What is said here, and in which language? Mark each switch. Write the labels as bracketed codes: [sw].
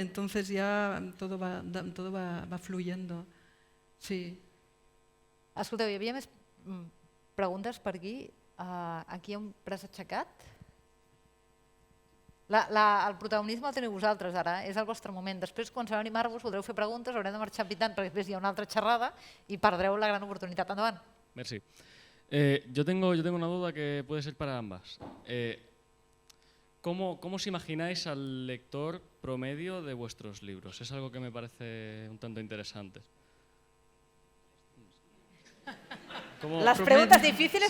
[es] entonces ya todo va fluyendo. Sí. [ca] Escolteu, hi havia més preguntes per aquí. Aquí hi ha un braç aixecat. El protagonisme el teniu vosaltres ara, és el vostre moment. Després, quan s'ha d'animar-vos, voldreu fer preguntes, haureu de marxar pitant perquè després hi ha una altra xerrada i perdreu la gran oportunitat. Endavant. Merci. [es] Yo tengo una duda que puede ser para ambas. ¿Cómo os imagináis al lector promedio de vuestros libros? Es algo que me parece un tanto interesante. Las preguntas difíciles